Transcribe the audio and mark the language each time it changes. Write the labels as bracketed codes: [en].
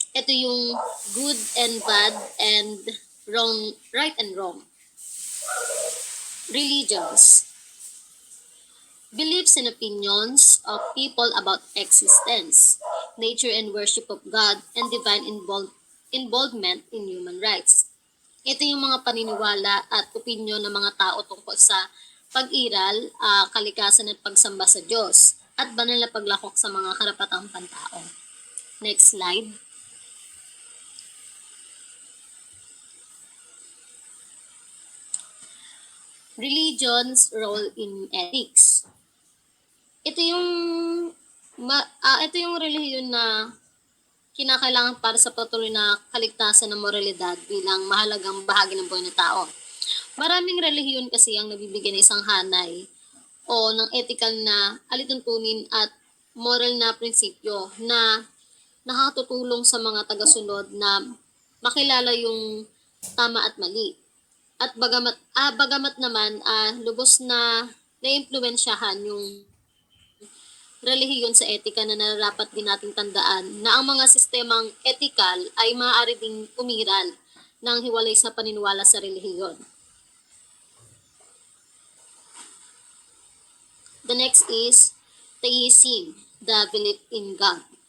[tl] Ito yung [en] good and bad and wrong, right and wrong. Religions. Beliefs and opinions of people about existence, nature and worship of God, and divine involvement in human rights. [tl] Ito yung mga paniniwala at opinyon ng mga tao tungkol sa pag-iral, kalikasan at pagsamba sa Diyos, at banal na paglakok sa mga karapatang pantao. [en] Next slide. Religion's role in ethics. [tl] Ito yung relihiyon na kinakailangan para sa patuloy na kaligtasan ng moralidad bilang mahalagang bahagi ng buhay ng tao. Maraming relihiyon kasi ang nabibigyan ng isang hanay o ng ethical na alituntunin at moral na prinsipyo na nakakatutulong sa mga tagasunod na makilala yung tama at mali. At bagamat naman lubos na naimpluwensyahan yung relihiyon sa etika na nararapat din nating tandaan na ang mga sistemang etikal ay maaari ding umiral ng hiwalay sa paniniwala sa relihiyon. [en] The next is theism, the belief in God.